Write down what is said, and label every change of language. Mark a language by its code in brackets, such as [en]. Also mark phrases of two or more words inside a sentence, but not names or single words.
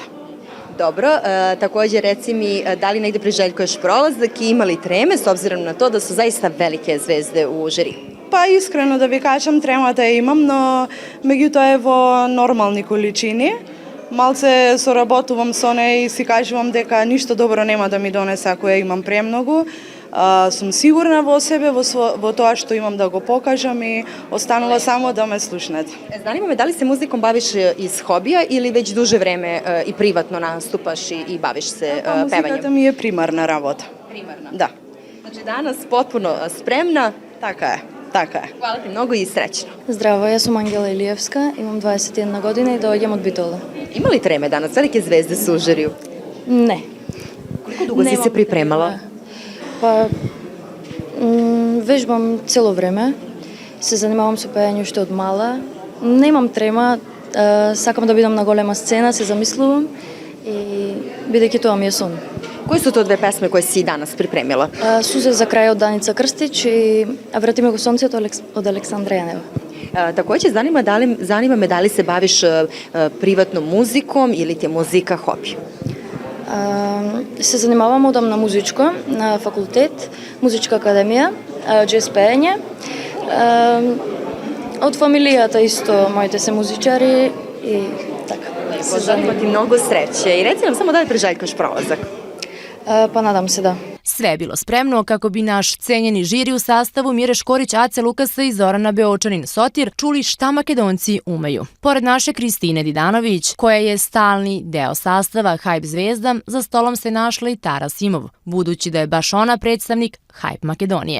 [sr] Dobro, takođe reci mi da li negde priželjkuješ prolazak i ima li treme s obzirom na to da su zaista velike zvezde u žiriju? [mk] Па искрено да ви кажам, тремата ја имам, но меѓутоа е во нормални количини. Малце соработувам со неја и си кажувам дека ништо добро нема да ми донесе ако ја имам премногу. Сум сигурна во себе, во тоа што имам да го покажам и останува само да ме слушнете. [sr] Zanima me da li se muzikom baviš iz hobija ili već duže vreme i privatno nastupaš i baviš se pevanjem? [mk] Музиката ми е примарна работа. [sr] Primarna. [mk] Да, [sr] Znači danas potpuno spremna. [mk] така е, така е. [sr] Hvala ti mnogo i srećno. [mk] Здраво, јас сум Ангела Илиевска, имам 21 година и доаѓам од Битола. [sr] Ima li treme danas? Velike zvezde su u žiriju. [mk] Не. [sr] Koliko dugo si [mk] Немам [sr] se pripremala? [mk] трема. Па, вежбам цело време, се занимавам со пеење уште од мала. Немам трема, сакам да бидам на голема сцена, се замислувам и бидејќи тоа ми е сон. [sr] Koje su to dve pesme koje si danas pripremila? [mk] Сузе за крај од Даница Крстич и А врати ме го сонцето од Александра Јанева. [sr] Takođe, zanima me da li se baviš privatnom muzikom ili ti je muzika hobi? [mk] Се занимавам одамна музичко на факултет, музичка академија, джез пеење. Од фамилијата исто, моите се музичари и така. [sr] Poželimo ti mnogo sreće i reci nam samo da li priželjkuješ prolazak. Pa nadam se da. Sve je bilo spremno kako bi naš cenjeni žiri u sastavu Mire Škorić, Ace Lukasa i Zorana Beočanin Sotir čuli šta Makedonci umeju. Pored naše Kristine Didanović, koja je stalni deo sastava Hype zvezda, za stolom se našla i Tara Simov, budući da je baš ona predstavnik Hype Makedonije.